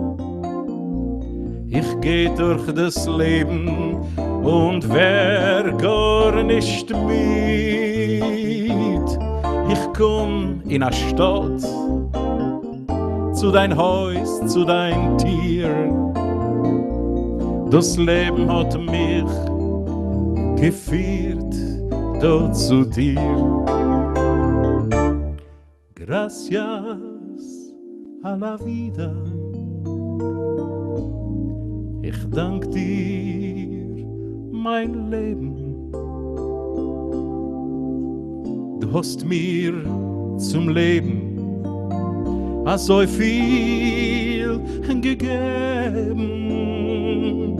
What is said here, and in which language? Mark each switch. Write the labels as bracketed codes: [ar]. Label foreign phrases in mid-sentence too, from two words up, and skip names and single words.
[de] Ich geh durch das Leben und wer gar nicht mit. Ich komm in a Stadt, zu dein Haus, zu dein Tier. Das Leben hat mich geführt dort zu dir. [es] Gracias a la vida. [de] Ich dank dir, mein Leben. Du hast mir zum Leben so viel gegeben.